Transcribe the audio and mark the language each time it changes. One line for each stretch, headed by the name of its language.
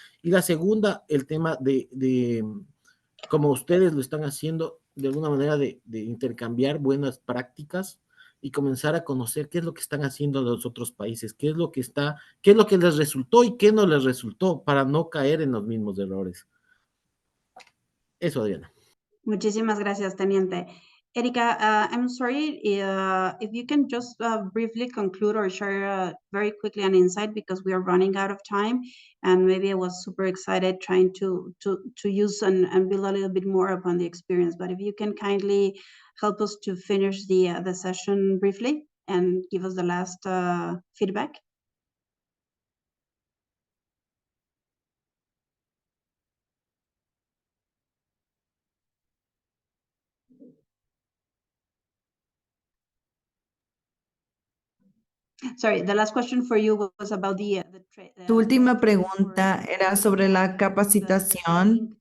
Spanish: Y la segunda, el tema de como ustedes lo están haciendo, de alguna manera de intercambiar buenas prácticas y comenzar a conocer qué es lo que están haciendo los otros países, qué es lo que les resultó y qué no les resultó para no caer en los mismos errores. Eso, Adriana. Muchísimas gracias, Teniente.
English: Erika, I'm sorry if you can just briefly conclude or share very quickly an insight because we are running out of time, and maybe I was super excited trying to use and build a little bit more upon the experience. But if you can kindly help us to finish the session briefly and give us the last feedback. Sorry, the last question for you was about
Spanish: Tu última pregunta era sobre la capacitación.